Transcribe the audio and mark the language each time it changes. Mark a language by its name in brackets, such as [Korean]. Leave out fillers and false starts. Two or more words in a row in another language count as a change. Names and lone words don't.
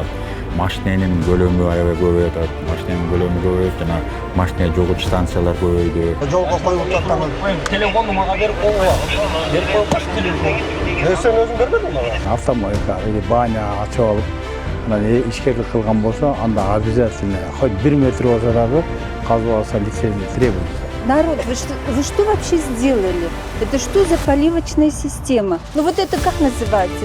[Kyrgyz] Машиненин көлөмү аябай көбөйүп атат. Машиненин көлөмү көбөйүп, жана машина жогуч станциялар көбөйдү. Жолго коюп жаткан Телефонду мага берип койгула. Берип койгоч телефон. Сен өзүң бербедиң ага? [Russian] Автомойка или баня [Kyrgyz] ачып алып, ишкерлик кылган болсо, анда [Russian] обязательно хоть [Kyrgyz] 1 метр болсо дагы казып алса [Russian] лицензия требуется. Народ, вы что вообще сделали? Это что за поливочная система? Ну вот это как называется?